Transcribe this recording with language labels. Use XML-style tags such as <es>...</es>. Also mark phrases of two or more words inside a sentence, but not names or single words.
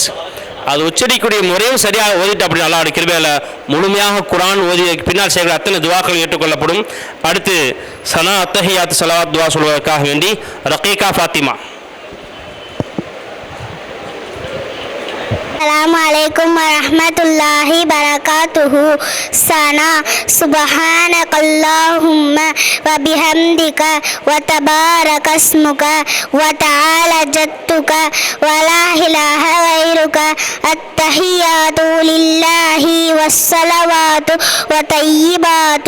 <ta>அது உச்சரிக்கக்கூடிய முறையும் சரியாக ஓதிட்டு அப்படி அல்லாஹ்வுடைய கிருபையால் முழுமையாக குர்ஆன் ஓதிய பின்னால் செய்கிற அத்தனை துவாக்கள் ஏற்றுக்கொள்ளப்படும். அடுத்து சனா அத்தஹியாத் ஸலவாத் துவா சொல்வதற்காக வேண்டி ரகீகா ஃபாத்திமா.</ta> <ar>السلام عليكم ورحمة الله وبركاته. سنا سبحانك اللهم وبحمدك وتبارك اسمك وتعالى جدك ولا إله غيرك. التحيات لله والصلوات وطيبات.</ar>